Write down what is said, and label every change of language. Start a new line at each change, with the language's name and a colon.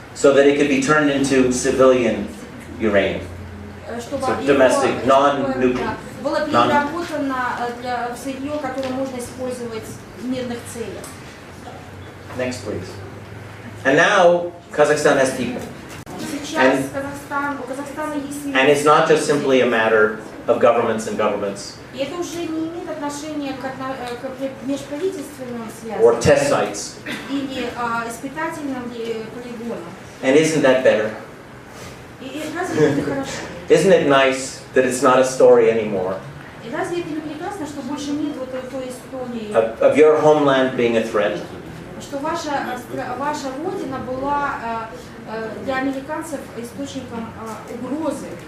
English: so that it could be turned into civilian uranium.
Russian: чтобы
English: So domestic, non-nuclear.
Russian: было переработано в сырье, которое можно использовать в мирных целях.
English: Next, please. And now Kazakhstan has people.
Russian: Сейчас у Казахстана есть люди.
English: And it's not just simply a matter of governments and governments
Russian: И это уже не имеет отношения к межправительственным
English: or
Russian: связям
English: test sites.
Russian: или испытательным полигонам.
English: And isn't that better?
Russian: И разве это хорошо?
English: Isn't it nice that it's not a story anymore
Russian: И разве это не прекрасно, что больше нет вот той истории,
English: of your homeland being a threat,
Russian: что ваша родина была для американцев источником угрозы,